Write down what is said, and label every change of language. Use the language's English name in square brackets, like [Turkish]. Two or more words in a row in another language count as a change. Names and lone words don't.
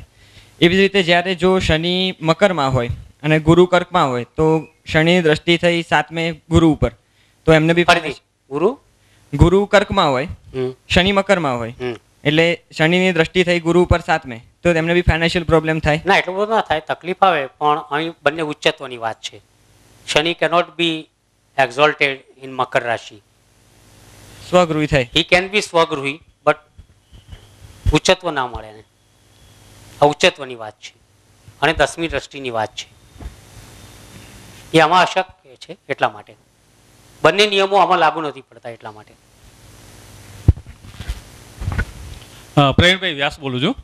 [Gujarati] એવી જ રીતે જ્યારે જો શનિ મકરમાં હોય અને ગુરુ કર્કમાં હોય તો શનિની દ્રષ્ટિ થઈ 7મે ગુરુ ઉપર, તો એમને બી ગુરુ કર્કમાં હોય, શનિ મકરમાં હોય એટલે શનિની દ્રષ્ટિ થઈ ગુરુ ઉપર 7મે, તો તેમને બી [English] financial problem [Gujarati] થાય? ના એટલું બધું ના થાય, તકલીફ આવે પણ અહીં બંને ઉચ્ચત્વની વાત છે. [English] શનિ cannot be exalted in [Gujarati] મકર રાશિ. સ્વગૃહી થાય. [English] he can be [Gujarati] સ્વગૃહી બટ ઉચ્ચત્વ ના મળે એને. આ ઉચ્ચત્વની વાત છે અને 10મી દ્રષ્ટિની વાત છે. એ આમાં અશક્ય છે એટલા માટે બંને નિયમો આમાં લાગુ નથી પડતા એટલા માટે. પ્રવીણભાઈ વ્યાસ બોલું છું.